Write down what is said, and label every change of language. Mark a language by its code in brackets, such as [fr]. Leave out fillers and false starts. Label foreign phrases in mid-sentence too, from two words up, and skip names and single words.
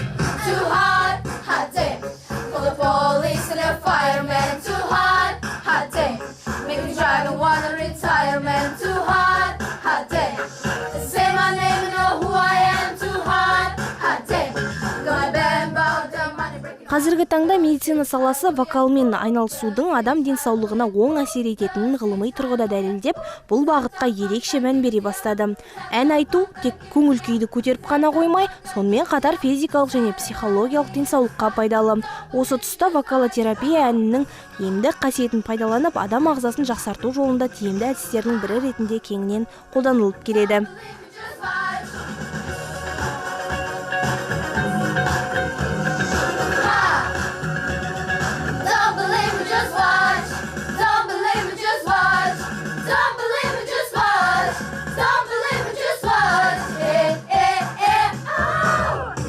[en] Too hot day. For the police and the firemen. Too hot day. Make me drive and want a retirement. Too hot day. Say my name and know who I am. Too hot day. Gonna bang about the money breaking. [kk] Қазіргі таңда медицина саласы вокалмен айналысудың адам денсаулығына оң әсер ететінін ғылыми тұрғыда дәлелдеп, бұл бағытқа ерекше мән бере бастады. Ән айту тек көңіл күйді көтеріп қана қоймай, сонымен қатар физикалық және психологиялық денсаулыққа пайдалы. Осы тұста вокалотерапия әннің емдік қасиетін пайдаланып, адам ағзасын жақсарту жолында тиімді әдістердің бірі ретінде кеңінен қолданылып келеді. [en] Don't believe it, just watch. Don't believe it, just watch. Don't believe it, just watch. Don't believe it, just watch. Oh.